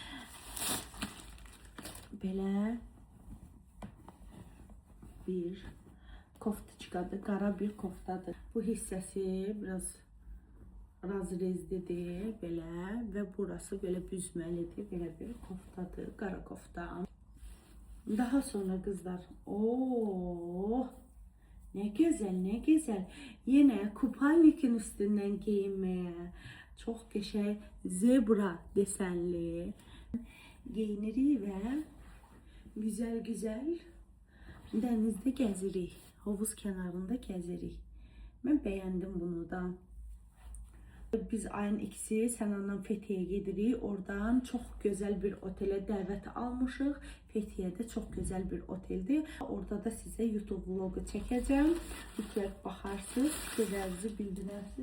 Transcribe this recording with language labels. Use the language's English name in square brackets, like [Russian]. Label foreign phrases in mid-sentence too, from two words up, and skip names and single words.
[Azerbaijani] Belə bir koftaçkadır, qara bir koftadır. Bu hissəsi biraz razrezlidir belə və burası belə büzməlidir. Belə bir koftadır, qara kofta. Daha sonra qızlar, [Turkish] ne güzel, ne güzel. Yine kupalnikin üstünden giyinmeye çok qəşəng zebra desenli giyinirik və güzel denizde gəzirik. Havuz kenarında [Azerbaijani] gəzirik. Mən bəyəndim bunu da. Biz ayın ikisi Sənanla Fethiye'ye gedirik. Oradan çox gözəl bir otelə dəvət almışıq. Fethiye'de çox gözəl bir oteldir. Orada da sizə YouTube vlogu çəkəcəm. Mütləq baxarsınız, fikirlərinizi bildirərsiniz.